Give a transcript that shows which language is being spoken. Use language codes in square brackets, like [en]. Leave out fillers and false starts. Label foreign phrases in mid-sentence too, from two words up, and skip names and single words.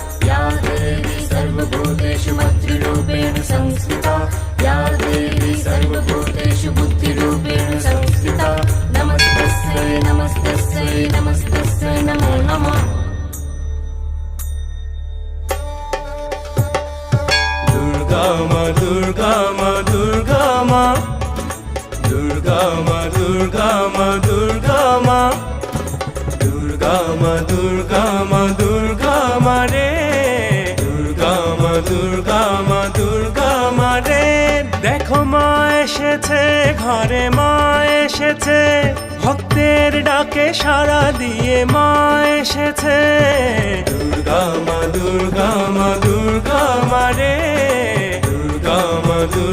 [sa] या देवी सर्वभूतेषु मातृरूपेण संस्थिता या देवी सर्वभूतेषु बुद्धिरूपेण संस्थिता नमस्तस्यै नमस्तस्यै नमस्तस्यै नमो नमः [bn] দুর্গা মা দুর্গা মা দুর্গা মা দুর্গা মা দুর্গা মা দুর্গা মা দুর্গা মা দুর্গা মা দুর্গা মা রে দুর্গা মা দুর্গা মা দুর্গা মা রে দেখো মা এসেছে ঘরে মা এসেছে ভক্তের ডাকে সাড়া দিয়ে মা এসেছে দুর্গা মা দুর্গা মা দুর্গা মা রে দুর্গা মা দুর্গা